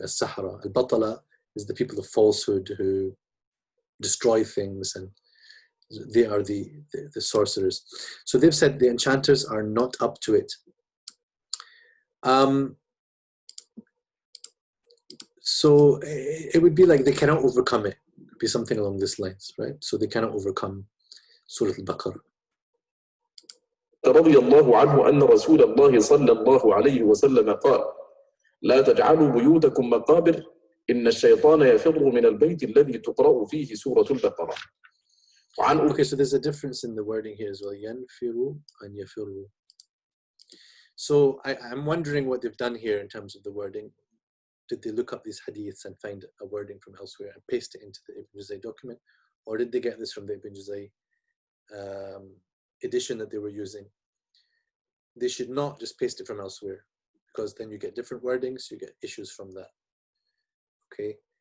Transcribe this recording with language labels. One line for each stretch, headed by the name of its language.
English: As-sahara, al-batala is the people of falsehood who destroy things, and they are the sorcerers. So they've said the enchanters are not up to it. So it would be like they cannot overcome it. It would be something along these lines, right? So they cannot overcome Surah Al-Baqarah.
Arabic: رضي الله عنه أن رسول الله صلى الله عليه وسلم قال لا تجعلوا بيوتكم مقابر إن الشيطان يفر من البيت الذي تقرأ فيه سورة البقرة.
English: Okay, so there's a difference in the wording here as well.
Arabic: ينفر and يفر.
English: So I'm wondering what they've done here in terms of the wording. Did they look up these hadiths and find a wording from elsewhere and paste it into the Ibn Juzayy document? Or did they get this from the Ibn Juzayy edition that they were using? They should not just paste it from elsewhere, because then you get different wordings, you get issues from that. Okay.